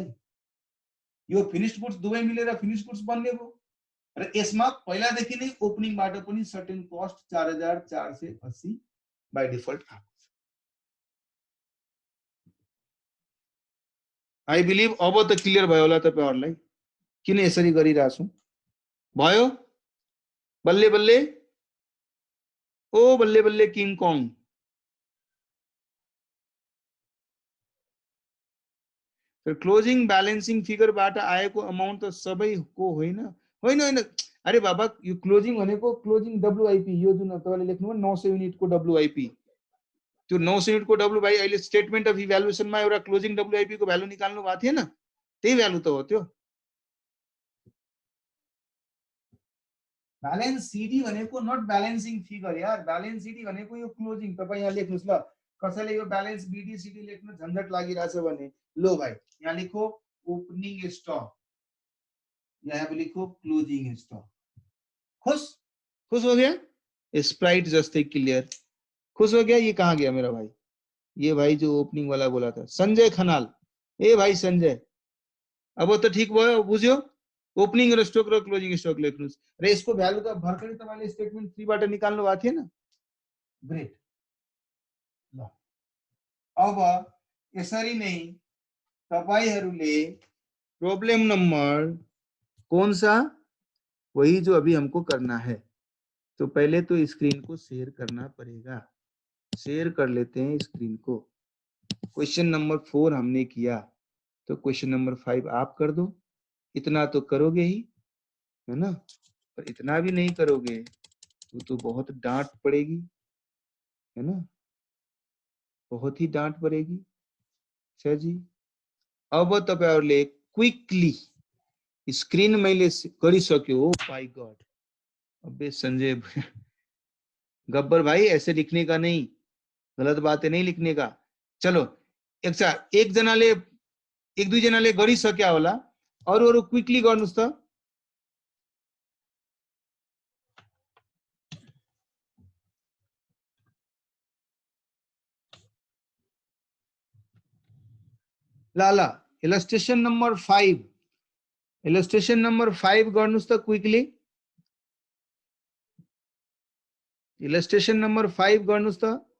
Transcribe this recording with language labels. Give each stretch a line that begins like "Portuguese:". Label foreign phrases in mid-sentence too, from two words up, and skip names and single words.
Nepali: यो
English: finished goods
Nepali: दुवै मिलेर
English: finished goods
Nepali: बन्ने भयो र यसमा पहिलादेखि नै ओपनिङबाट पनि
English: certain cost
Nepali: 4,480
English: by default
Nepali: आएको छ।
English: I believe
Nepali: अब त क्लियर भयो होला तपाईहरुलाई किन यसरी गरिरहेको छु। भयो बल्ले बल्ले, ओ बल्ले बल्ले किङ कङ।
English: closing balancing
Nepali: फिगरबाट आएको अमाउन्ट त सबैको होइन। अरे बाबा, यो क्लोजिङ भनेको
English: closing WIP,
Nepali: यो जुन तपाईले लेख्नुभयो 900 युनिटको डब्ल्युआइपी, त्यो 900 युनिटको डब्ल्युआइपी अहिले
English: statement of
Nepali: इभ्यालुएसनमा एउटा
English: closing WIP
Nepali: को भ्यालु निकाल्नु भएको थिएन, त्यही भ्यालु त हो त्यो।
English: balance CD
Nepali: भनेको
English: not balancing figure
Nepali: यार,
English: balance CD
Nepali: भनेको यो क्लोजिङ। तपाई यहाँ लेख्नुस् ल, कसैले यो
English: balance BD CD
Nepali: लेख्न झन्झट लागिरहेछ भने लो भाइ यहाँ लेखो
English: opening stock,
Hindi: यहाँ पे लिखो
English: closing stock.
Hindi: खुश हो गया? स्प्राइट जस्ते क्लियर। खुश हो गया? ये कहाँ गया मेरा भाई? ये भाई जो ओपनिंग वाला बोला था, संजय खनाल।
Nepali: ए भाई संजय, अब तो ठीक भयो, बुझ्यो? ओपनिङ र स्टक र
English: closing stock
Nepali: लेख्नुस् र यसको भ्यालु त भर्खरै तपाईले स्टेटमेन्ट 3 बाट निकाल्नु भएको थिएन ग्रेट ल अब यसरी नै तपाईहरुले
Hindi: प्रॉब्लम नंबर कौन सा वही जो अभी हमको करना है तो पहले तो स्क्रीन को शेयर करना पड़ेगा शेयर कर लेते हैं स्क्रीन को
English: question number
Hindi: 4 हमने किया तो
English: question number
Hindi: 5 आप कर दो इतना तो करोगे ही है ना पर इतना भी नहीं करोगे तो बहुत डांट पड़ेगी है ना बहुत ही डांट पड़ेगी अच्छा जी
Nepali: अब तपाईहरुले क्विकली स्क्रीन मैले गरिसक्यो
English: oh my god
Hindi: अबे संजय गब्बर भाई ऐसे लिखने का नहीं गलत बातें नहीं लिखने का चलो
Nepali: एक जनाले एक दुई जनाले गरिसक्या होला अरु क्विकली गर्नुस् त ल ल
English: illustration number
Nepali: 5
English: illustration number
Nepali: 5 गर्नुस् त क्विकली
English: illustration number
Nepali: 5 गर्नुस् त